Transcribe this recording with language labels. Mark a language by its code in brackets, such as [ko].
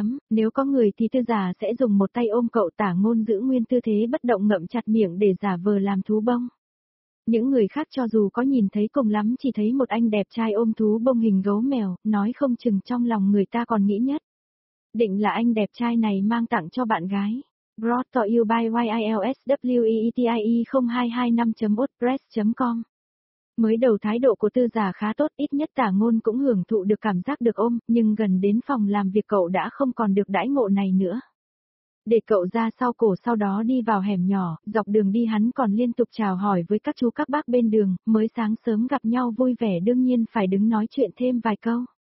[vi] Nếu có người thì Tư Già sẽ dùng một tay ôm cậu. Tả Ngôn giữ nguyên tư thế bất động ngậm chặt miệng để giả vờ làm thú bông. Những người khác cho dù có nhìn thấy cùng lắm chỉ thấy một anh đẹp trai ôm thú bông hình gấu mèo, nói không chừng trong lòng người ta còn nghĩ nhất. Định là anh đẹp trai này mang tặng cho bạn gái. [en] Brought to you by YILSWEETIE0225.wordpress.com. [vi] Mới đầu thái độ của Tư Già khá tốt, ít nhất Tả Ngôn cũng hưởng thụ được cảm giác được ôm, nhưng gần đến phòng làm việc cậu đã không còn được đãi ngộ này nữa. Để cậu ra sau cổ sau đó đi vào hẻm nhỏ, dọc đường đi hắn còn liên tục chào hỏi với các chú các bác bên đường, mới sáng sớm gặp nhau vui vẻ đương nhiên phải đứng nói chuyện thêm vài câu.